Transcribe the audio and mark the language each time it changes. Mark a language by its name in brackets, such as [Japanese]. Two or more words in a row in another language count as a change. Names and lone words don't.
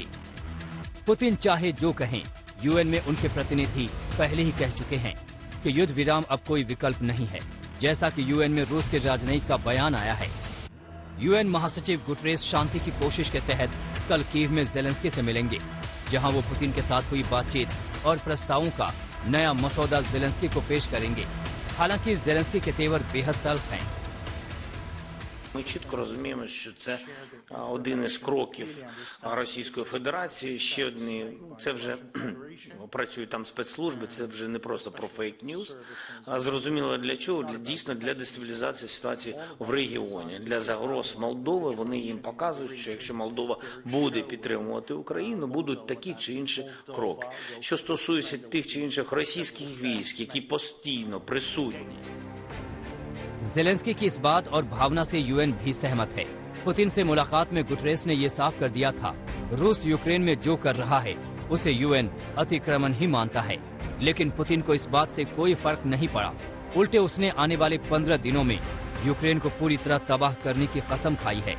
[Hindi] पुतिन चाहे जो कहें, यूएन में उनके प्रतिनिधि पहले ही कह चुके हैं कि युद्ध विराम अब कोई विकल्प नहीं है, जैसा कि यूएन में रूस के राजनयिक का बयान आया है। यूएन महासचिव गुटरेस शांति की कोशिश के तहत कल कीव में ज़ेलेंस्की से मिलेंगे, जहां वो पुतिन के साथ हुई बातचीत और प्रस्तावों का नया मसौदा ज़ेलेंस्की को पेश करेंगे। हालांकि ज़ेलेंस्की के तेवर बेहद तल्ख हैं। [Ukrainian] Ми чітко розуміємо, що це один із кроків Російської Федерації. Ще одні, це вже працюють там спецслужби, це вже не просто про фейк-ньюс. Зрозуміло для чого? Дійсно для дестабілізації ситуації в регіоні. Для загроз Молдови вони їм показують, що якщо Молдова буде підтримувати Україну, будуть такі чи інші кроки. Що стосується тих чи інших російських військ, які постійно присутні, [Hindi] ज़ेलेंस्की की इस बात और भावना से यूएन भी सहमत है। पुतिन से मुलाकात में गुटरेस ने ये साफ कर दिया था, रूस यूक्रेन में जो कर रहा है उसे यूएन अतिक्रमण ही मानता है। लेकिन पुतिन को इस बात से कोई फर्क नहीं पड़ा। उल्टे उसने आने वाले 15 दिनों में यूक्रेन को पूरी तरह तबाह करने की कसम खाई है।